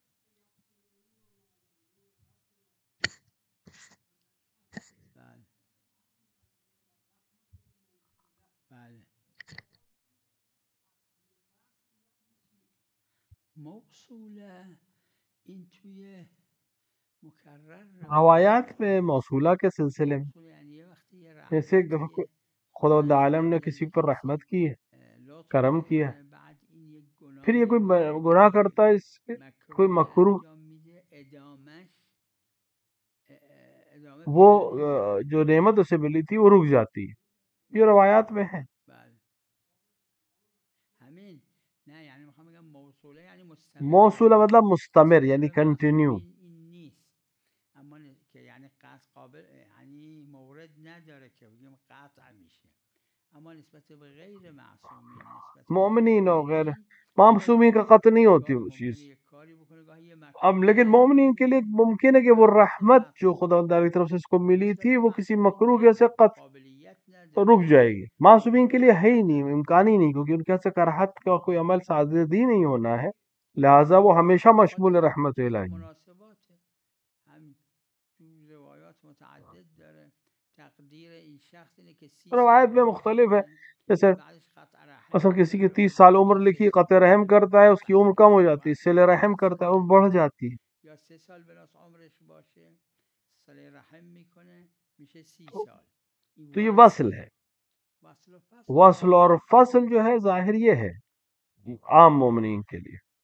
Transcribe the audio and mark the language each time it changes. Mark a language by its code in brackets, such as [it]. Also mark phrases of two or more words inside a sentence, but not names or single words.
[fa] بله بله موصوله این توی مکرر [ur] روایات میں موصولہ کے سلسلے میں یعنی یہ وقتی یہ جیسے ایک دفعہ خدا عالم نے کسی پر رحمت کی ہے، کرم کیا ہے، [fa] بعد این یک [ur] پھر یہ کوئی گناہ کرتا ہے، اس پہ کوئی مکروہ، وہ جو نعمت اسے ملی تھی وہ رک جاتی ہے. یہ روایات میں ہے. موصولہ مطلب مستمر یعنی کنٹینیو. [fa] یعنی قطع قابل یعنی مورد نداره که بگیم قطع میشه، اما نسبت به غیر معصومین، نسبت مومنین و غیر معصومین [ur] کا قطع نہیں ہوتی وہ چیز. اب لیکن مومنین کے لیے ممکن ہے کہ وہ رحمت جو خدا تعالی کی طرف سے اس کو ملی تھی وہ کسی مکروہ کی وجہ سے قطع رک جائے گی. معصومین کے لیے ہے ہی نہیں، امکان ہی نہیں، کیونکہ ان کے سے کراہت کا کوئی عمل صادر ہی نہیں ہونا ہے، لہٰذا وہ ہمیشہ مشمول رحمت الہی. روایت میں مختلف ہے، جیسے مثلا کسی کی 30 سال عمر لکھی، قطع رحم کرتا ہے، اس کی عمر کم ہو جاتی ہے، صلہ رحم کرتا ہے عمر بڑھ جاتی ہے. [fa] یا 3 سال بلاس عمرش باشه صلہ رحم میکنه میشه 30 سال. [ur] تو یہ وصل ہے. وصل اور فصل جو ہے ظاہر یہ ہے عام مومنین کے لیے.